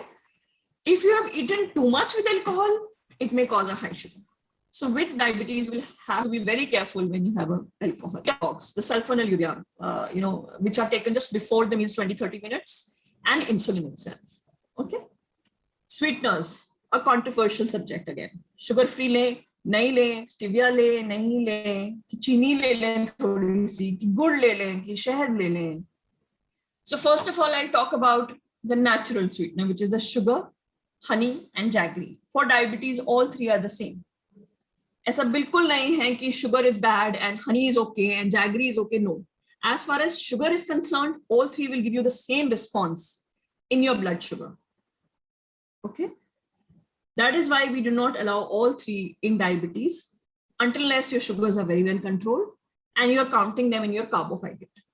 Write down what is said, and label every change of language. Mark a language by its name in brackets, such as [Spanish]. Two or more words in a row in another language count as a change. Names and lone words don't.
[English] If you have eaten too much with alcohol, it may cause a high sugar. So with diabetes, you will have to be very careful when you have alcohol. The sulfonylurea, which are taken just before the meals, 20-30 minutes, and insulin itself. Okay. Sweeteners, a controversial subject again. [Hindi] Sugar-free ले, नहीं ले, stevia ले, नहीं ले, कि चीनी ले ले थोड़ी सी, कि गुड़ ले ले, कि शहद ले ले. [English] So first of all, I'll talk about the natural sweetener, which is the sugar, honey, and jaggery. For diabetes, all three are the same. [Hindi] ऐसा बिल्कुल नहीं है कि [English] sugar is bad and honey is okay and jaggery is okay. No. As far as sugar is concerned, all three will give you the same response in your blood sugar. Okay. That is why we do not allow all three in diabetes until unless your sugars are very well controlled and you're counting them in your carbohydrate.